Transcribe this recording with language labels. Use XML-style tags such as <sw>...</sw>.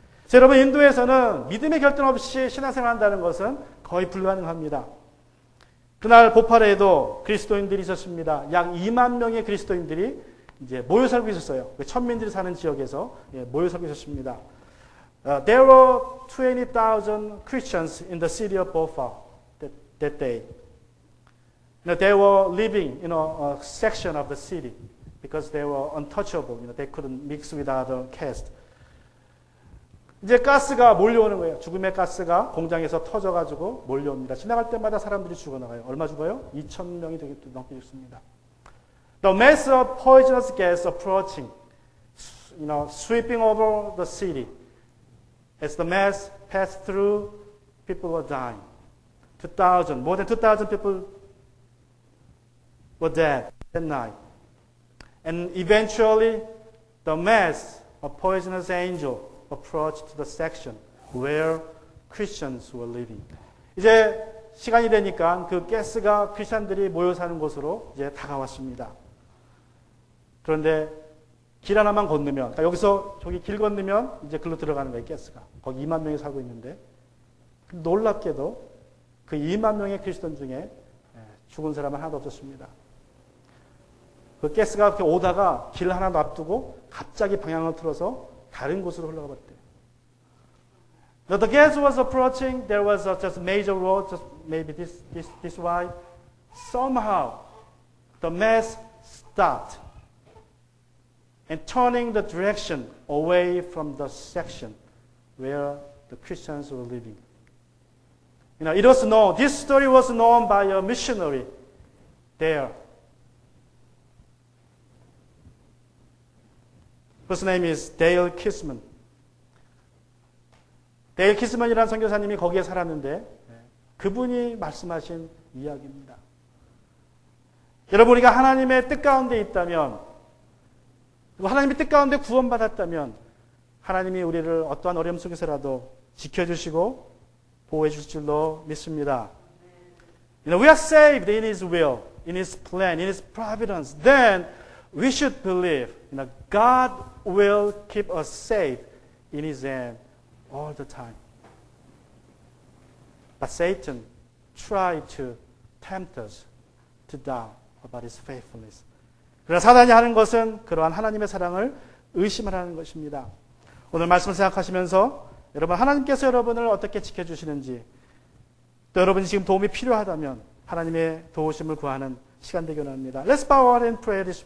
<ko>자, 여러분, 인도에서는 믿음의 결단 없이 신앙생활 한다는 것은 거의 불가능합니다. 그날 보팔에도 그리스도인들이 있었습니다. 약 2만 명의 그리스도인들이 이제 모여 살고 있었어요. 천민들이 사는 지역에서 모여 살고 있었습니다.</ko> <en>There were 20,000 Christians in the city of Bhopal that day. They were living in a section of the city because they were untouchable. They couldn't mix with other caste.</en> <ko>이제 가스가 몰려오는 거예요. 죽음의 가스가 공장에서 터져가지고 몰려옵니다. 지나갈 때마다 사람들이 죽어나가요. 얼마 죽어요? 2,000명이 넘게 죽습니다.</ko> <en>The mass of poisonous gas approaching, sweeping over the city. As the mass passed through, people were dying. 2,000, more than 2,000 people were dead that night. And eventually, the mass of poisonous angel approached the section where Christians were living.</en> <ko>이제 시간이 되니까 그 가스가 크리스천들이 모여 사는 곳으로 이제 다가왔습니다. 그런데 길 하나만 건너면, 그러니까 여기서 저기 길 건너면 이제 글로 들어가는 거예요, 가스가. 거기 2만 명이 살고 있는데 놀랍게도 그 2만 명의 크리스천 중에 죽은 사람은 하나도 없었습니다. 그 가스가 그렇게 오다가 길 하나 놔두고 갑자기 방향을 틀어서 다른 곳으로 흘러가 버렸대요.</ko> <en>Now the gas was approaching. There was just a major road, just maybe this wide. Somehow, the mass stopped and turning the direction away from the section where the Christians were living. You know, it was known. This story was known by a missionary there. His name is Dale Kisman.</en> <ko>데일 키스먼이라는 선교사님이 거기에 살았는데 그분이 말씀하신 이야기입니다. 여러분, 우리가 하나님의 뜻 가운데 있다면, 그리고 하나님의 뜻 가운데 구원받았다면 하나님이 우리를 어떠한 어려움 속에서라도 지켜주시고 보호해 주실 줄로 믿습니다.</ko> <en>You know, we are saved in His will, in His plan, in His providence. Then we should believe, you know, God will keep us safe in His hand all the time. But Satan tried to tempt us to doubt about His faithfulness.</en> <ko>그러나 사단이 하는 것은 그러한 하나님의 사랑을 의심하라는 것입니다. 오늘 말씀을 생각하시면서 여러분, 하나님께서 여러분을 어떻게 지켜주시는지, 또 여러분이 지금 도움이 필요하다면 하나님의 도우심을 구하는 시간 되기 원합니다.</ko> <en>Let's bow our head and pray this</en>